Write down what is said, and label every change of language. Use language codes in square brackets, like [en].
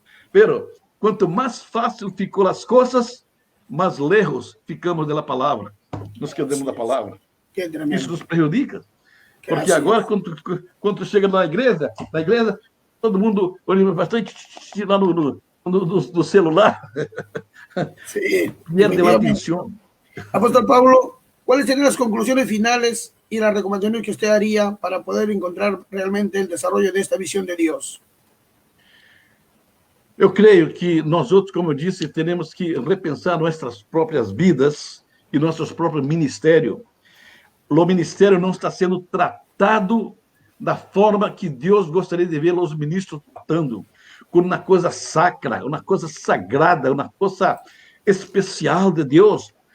[pt] Pero, quanto mais fácil ficou as coisas, mais lejos ficamos da palavra. [es] Nos quedamos [pt] da palavra. Isso nos prejudica. Porque agora, quando chega na igreja, todo mundo olha bastante lá no celular. [es] Sí. Pierde [pt] a atenção. [es] Apóstol Pablo, ¿cuáles serían las conclusiones finales y las recomendaciones que usted haría para poder encontrar realmente el desarrollo de esta visión de Dios? [pt] Eu creio que nós outros, como eu disse, teremos que repensar nossas próprias vidas e nossos próprios ministérios. O ministério não está sendo tratado da forma que Deus gostaria de ver os ministros tratando, como uma coisa sacra, uma coisa sagrada, uma coisa especial de Deus.